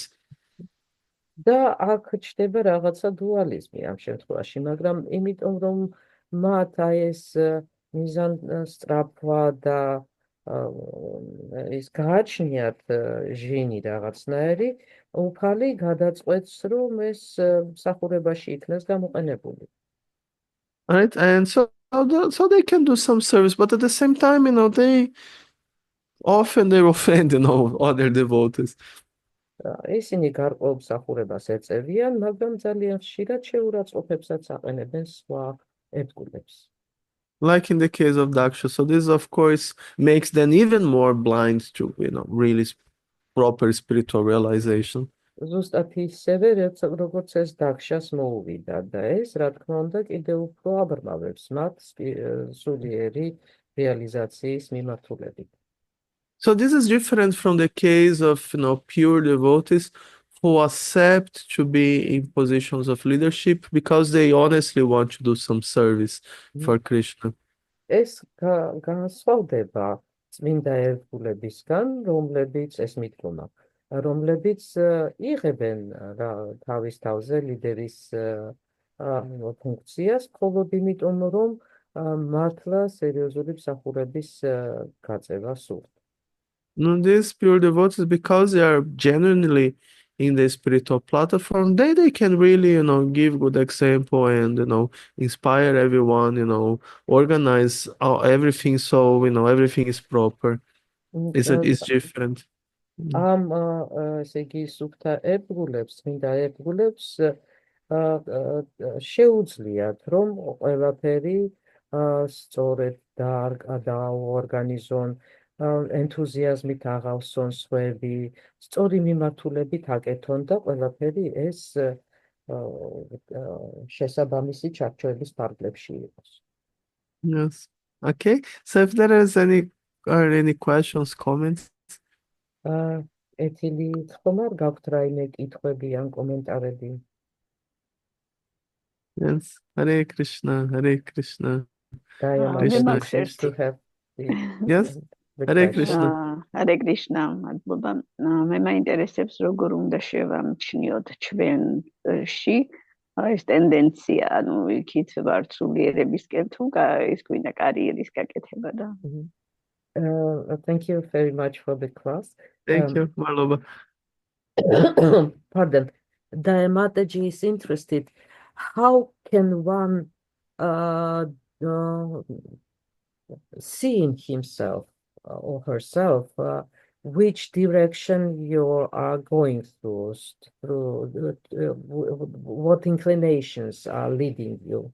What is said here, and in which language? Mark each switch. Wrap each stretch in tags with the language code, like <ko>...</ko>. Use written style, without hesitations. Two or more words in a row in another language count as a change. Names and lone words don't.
<ka>და აქ ჩნდება რაღაცა დუალიზმი ამ შემთხვევაში, მაგრამ იმიტომ რომ მათ ეს მიზანსწრაფვა და ის გააჩნიათ ჟინი რაღაცნაირი, უფალი გადაწყვეტს, რომ ეს მსახურებაში იქნას გამოყენებული.</ka> <en>Right? And so they can do some service, but at the same time, they offend, other devotees.</en> <ka>ისინი გარკვეულ მსახურებას ეწევიან, მაგრამ ძალიან ხშირად შეურაცხყოფებსაც აყენებენ სხვა ერთგულებს.</ka> <en>Like in the case of Daksha. So this, of course, makes them even more blind to, really proper spiritual realization.</en> <ka>ზუსტად ისევე, როგორც ეს დაქშას მოუვიდა და ეს, რა თქმა უნდა, კიდევ უფრო აბრმავებს მათ სულიერი რეალიზაციის მიმართულებით.</ka> <en>So this is different from the case of, pure devotees who accept to be in positions of leadership because they honestly want to do some service for Krishna.</en> <ka>ეს განსხვავდება წმინდა ერთგულებისგან, რომლებიც ეს მიდგომა, რომლებიც იღებენ თავის თავზე ლიდერის ფუნქციას, მხოლოდ იმიტომ, რომ მართლა სერიოზული მსახურების გაწევა სურთ.</ka> <en>These pure devotees, because they are genuinely in the spiritual platform, they can really, give good example and, inspire everyone, organize everything so, everything is proper. It's different.</en> <ka>ამ ესე იგი სუფთა ერთგულებს, წმინდა ერთგულებს შეუძლიათ, რომ ყველაფერი სწორედ დაორგანიზონ, ენთუზიაზმით აღავსონ სხვები, სწორი მიმართულებით აკეთონ და ყველაფერი ეს შესაბამისი ჩარჩოების ფარგლებში იყოს.</ka> <en>Yes. Okay. So if there is any questions, comments? ეთილი ხომ არ გაქვთ რაიმე კითხვები ან კომენტარები? Yes.</en> <sa>Hare Krishna, Hare Krishna. Krishna. Yes. Hare Krishna. Hare Krishna.</sa> <ka>მადლობა. მე მაინტერესებს როგორ უნდა შევამჩნიოთ ჩვენში ეს ტენდენცია, იქით ვართ სულიერებისკენ თუ ის გვინდა კარიერის გაკეთება და</ka> <en>Thank you very much for the class. Thank you, Marlova. Pardon. Mataji is interested. How can one see in himself or herself which direction you are going through what inclinations are leading you?</en>